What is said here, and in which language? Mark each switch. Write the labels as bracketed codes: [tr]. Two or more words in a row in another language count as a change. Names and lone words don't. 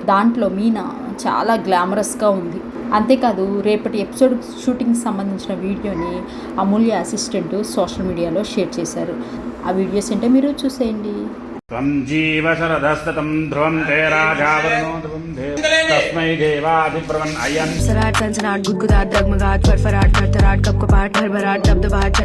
[te] దాంట్లో మీనా చాలా గ్లామరస్గా ఉంది. అంతేకాదు రేపటి ఎపిసోడ్ షూటింగ్ సంబంధించిన వీడియోని అమూల్య అసిస్టెంట్ సోషల్ మీడియాలో షేర్ చేశారు. ఆ వీడియోస్ ఏంటో మీరు చూసేయండి. [sa] త్వం జీవ శరదస్తతం ధ్రువం తే రాజావరుణో ధ్రువం తస్మై దేవాధిబ్రవన్ అయం सराट सनसनाट गुदगुदाट डगमगाट फरफराट भरथराट कपकपाट भरभराट दबदबाट